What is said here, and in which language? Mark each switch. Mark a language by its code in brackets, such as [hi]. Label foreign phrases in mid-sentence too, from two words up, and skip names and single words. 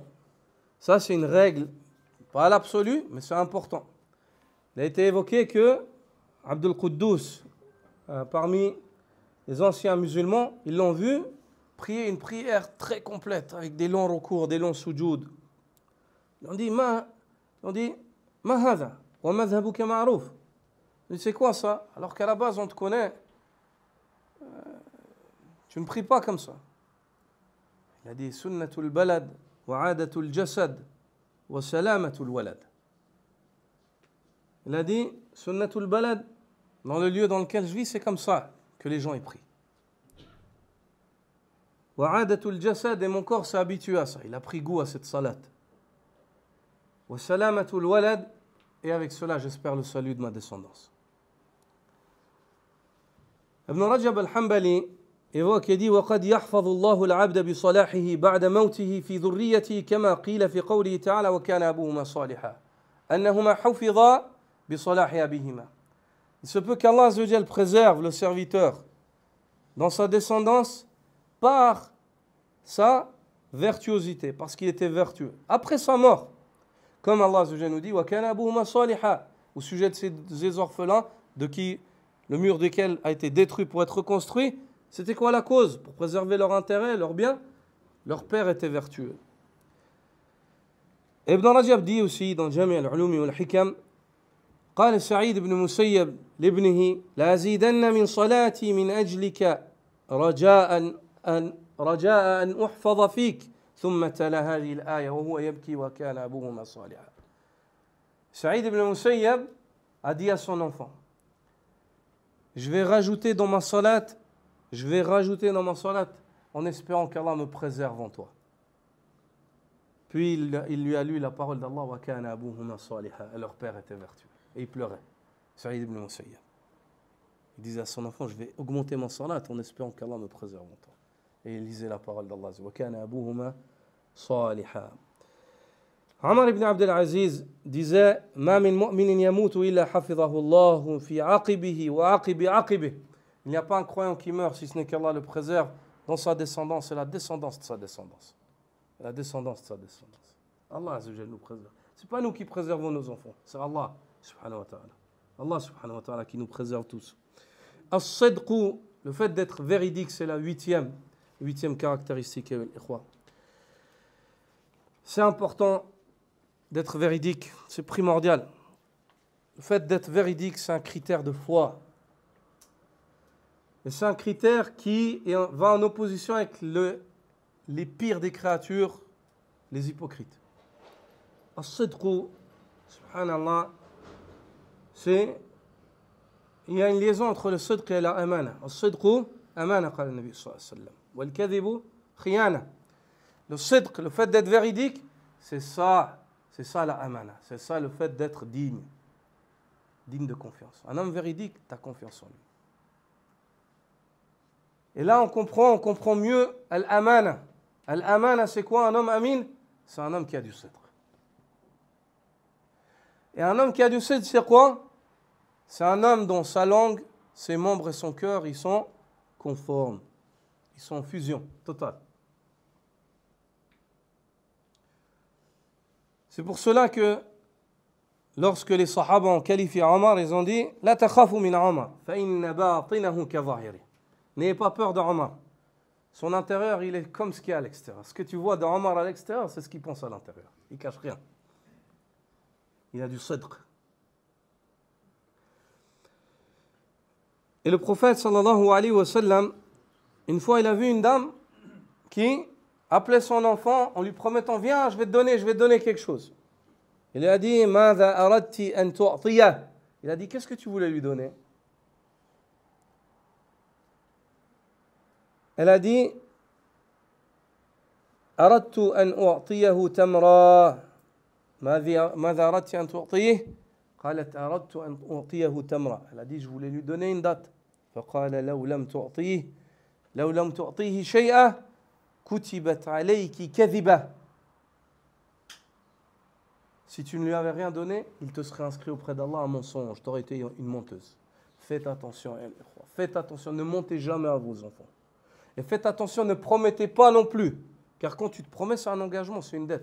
[fr] Ça, c'est une règle, pas à l'absolu, mais c'est important. Il a été évoqué que Abdul Quddus, parmi les anciens musulmans, ils l'ont vu prier une prière très complète, avec des longs recours, des longs sujoud. Ils ont dit, [ar] ما هذا، ومذهبك معروف. [fr] C'est quoi ça? Alors qu'à la base, on te connaît. Tu ne pries pas comme ça. Il a dit, [ar] سنة البلد، وعادة الجسد، وسلامة الولد. [fr] Il a dit, [ar] سنة البلد, [fr] dans le lieu dans lequel je vis, c'est comme ça que les gens y prient. [ar] وعادة الجسد, [fr] et mon corps s'est habitué à ça. Il a pris goût à cette salat. [ar] وسلامة الولد, [fr] et avec cela, j'espère le salut de ma descendance. Ibn Rajab al-Hanbali évoque et dit [ar] وَقَدْ يَحْفَظُ اللَّهُ الْعَبْدَ بِصَلَاحِهِ بَعْدَ مَوْتِهِ فِي ذُرِّيَّتِهِ كَمَا قِيلَ فِي قَوْلِهِ تَعَالَى وَكَانَ أَبُوهُمَا صَالِحًا أَنَّهُمَا حُفِظَا بِصَلَاحِ أَبِيهِمَا. [fr] Il se peut qu'Allah [ar] عز وجل [fr] préserve le serviteur dans sa descendance par sa vertuosité, parce qu'il était vertueux. Après sa mort, comme Allah [ar] عز وجل [fr] nous dit [ar] وَكَانَ أَبُوهُمَا صَالِحًا [fr] au sujet de ces orphelins de qui le mur desquels a été détruit pour être reconstruit, c'était quoi la cause? Pour préserver leur intérêt, leur bien? Leur père était vertueux. Ibn Rajab dit aussi dans Jami' al-Ulum wal-Hikam, [ar] قال سعيد بن مسيب لابنه لأزيدن من صلاتي من أجلك رجاء أن أحفظ فيك ثم تلا هذه الآية وهو يبكي وكان أبوهما صالحا. [fr] Saïd ibn Musayyab a dit à son enfant, je vais rajouter dans ma salat en espérant qu'Allah me préserve en toi. Puis il lui a lu la parole d'Allah [ar] وكان أبوهما صالحا, [fr] et leur père était vertueux. Et il pleurait. Saïd ibn Musayyab. Il disait à son enfant, je vais augmenter ma salat en espérant qu'Allah me préserve en toi. Et il lisait la parole d'Allah [ar] وكان أبوهما صالحا. Omar ibn Abdel Aziz disait ما من مؤمن يموت إلا حفظه الله في عقبه وعقب عقبه. [fr] Il n'y a pas un croyant qui meurt si ce n'est qu'Allah le préserve dans sa descendance et la descendance de sa descendance. La descendance de sa descendance. Allah [ar] عز وجل [fr] nous préserve. Ce n'est pas nous qui préservons nos enfants, c'est Allah [ar] سبحانه وتعالى. [fr] Allah [ar] سبحانه وتعالى [fr] qui nous préserve tous. As-sidqu, le fait d'être véridique, c'est la huitième caractéristique. C'est important d'être véridique, c'est primordial. Le fait d'être véridique, c'est un critère de foi. Et c'est un critère qui va en opposition avec les pires des créatures, les hypocrites. As-sidqu, subhanallah, il y a une liaison entre le sidq et la amana. [ar] الصدق أمانة، قال النبي صلى الله عليه وسلم. والكذب خيانة. [fr] Le sidq, le fait d'être véridique, c'est ça la amana. C'est ça le fait d'être digne de confiance. Un homme véridique, tu as confiance en lui. Et là, on comprend mieux al-amana. Al-amana, c'est quoi un homme amin? C'est un homme qui a du sidq. Et un homme qui a du sidq, c'est quoi? C'est un homme dont sa langue, ses membres et son cœur, ils sont conformes. Ils sont en fusion totale. C'est pour cela que lorsque les Sahaba ont qualifié Omar, ils ont dit [ar] لا تخافوا من عمر، فإن باطنه كظاهره. [fr] N'ayez pas peur de Omar. Son intérieur, il est comme ce qu'il y a à l'extérieur. Ce que tu vois d'Omar à l'extérieur, c'est ce qu'il pense à l'intérieur. Il ne cache rien. Il a du sidq. Et le prophète, [ar] صلى الله عليه وسلم, [fr] une fois, il a vu une dame qui appelait son enfant en lui promettant Viens, je vais te donner quelque chose. Il lui a dit [ar] ماذا أردت أن تعطيه. [fr] Il a dit Qu'est-ce que tu voulais lui donner? Elle a dit [ar] أردت أن أعطيه تمرة. ماذا أردت أن تعطيه؟ قالت أردت أن أعطيه تمرة. [fr] Elle a dit je voulais lui donner une date. [ar] فقال لو لم تعطيه شيئا كتبت عليك كذبة. [fr] Si tu ne lui avais rien donné, il te serait inscrit auprès d'Allah un mensonge. Tu aurais été une menteuse. Faites attention, faites attention, ne mentez jamais à vos enfants. Et faites attention, ne promettez pas non plus. Car quand tu te promets, c'est un engagement, c'est une dette.